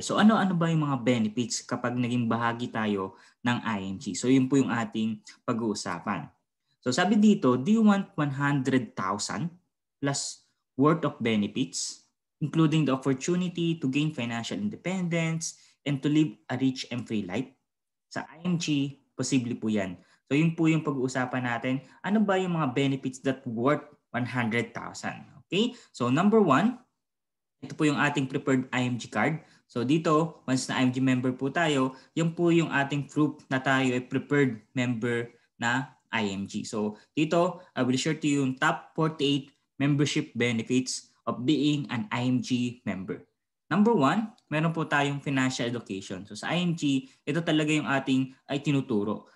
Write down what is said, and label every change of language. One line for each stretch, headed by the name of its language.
Filipino: So ano-ano ba yung mga benefits kapag naging bahagi tayo ng IMG? So yun po yung ating pag-uusapan. So sabi dito,
English: do you want 100,000 plus worth of benefits, including the opportunity to gain financial independence, and to live a rich and free life?
Filipino: Sa IMG, posible po yan. So yun po yung pag-uusapan natin. Ano ba yung mga benefits
English: that worth 100,000?
Filipino: Okay? So number one, ito po yung ating preferred IMG card. So dito, once na IMG member po tayo, yan po yung ating proof na tayo ay preferred member na IMG.
English: So dito, I will share to you yung top 48 membership benefits of being an IMG member.
Filipino: Number one, meron po tayong financial education. So sa IMG, ito talaga yung ating ay tinuturo.